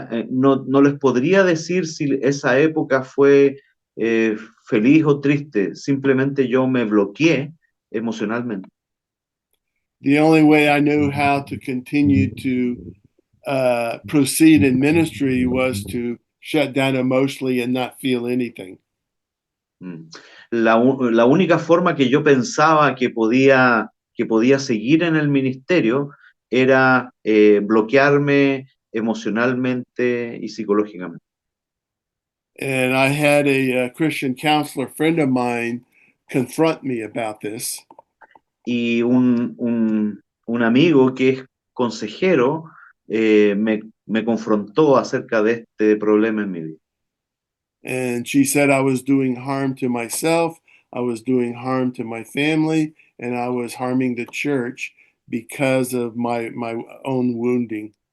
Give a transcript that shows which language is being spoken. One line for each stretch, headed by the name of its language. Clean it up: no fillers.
Spanish: No les podría decir si esa época fue feliz o triste, simplemente yo me bloqueé emocionalmente.
English: The only way I knew how to continue to proceed in ministry was to shut down emotionally and not feel anything. Mm.
Spanish: La única forma que yo pensaba que podía seguir en el ministerio era bloquearme emocionalmente y psicológicamente.
English: And I had a Christian counselor friend of mine confront me about this.
Spanish: Y un amigo que es consejero me confrontó acerca de este problema en mi vida.
English: And she said I was doing harm to myself, I was doing harm to my family, and I was harming the church because of my own wounding.